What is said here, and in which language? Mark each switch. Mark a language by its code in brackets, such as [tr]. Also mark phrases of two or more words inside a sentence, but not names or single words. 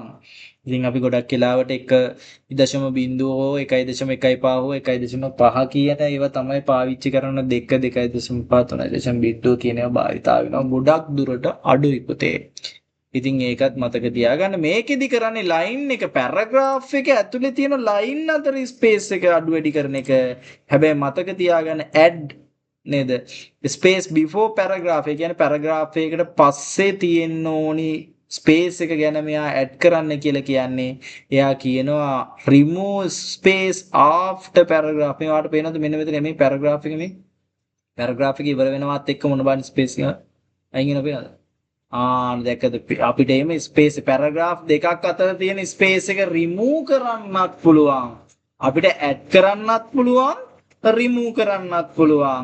[si] ඉතින් අපි ගොඩක් වෙලාවට 1.0 හෝ 1.15 හෝ 1.5 කියන ඒවා තමයි පාවිච්චි කරන 2 2.5 3.0 කියන ඒවා භාවිතා වෙනවා ගොඩක් දුරට අඩුයි පුතේ. ඉතින් ඒකත් මතක තියාගන්න. මේකෙදි කරන්නේ ලයින් එක පැරග්‍රාෆ් එක ඇතුලේ තියෙන ලයින් අතර ස්පේස් එක අඩු වැඩි කරන එක. හැබැයි මතක තියාගන්න add නේද? [en] ස්පේස් before paragraph. [si] ඒ කියන්නේ පැරග්‍රාෆ් එකකට පස්සේ තියෙන්න ඕනි ස්පේස් එක ගැන මෙයා ඇඩ් කරන්න කියලා කියන්නේ. එයා කියනවා [en] remove space after paragraph. [si] මේ වාට පේනවද මෙන්න මෙතන මේ පැරග්‍රාෆ් එක මේ පැරග්‍රාෆ් එක ඉවර වෙනවත් එක්ක මොන බාන ස්පේස් එක අයින් වෙනව පේනවද? දැක්කද අපිට එimhe [en] space paragraph [si] දෙකක් අතර තියෙන ස්පේස් එක remove කරන්නත් පුළුවන්. අපිට ඇඩ් කරන්නත් පුළුවන් remove කරන්නත් පුළුවන්.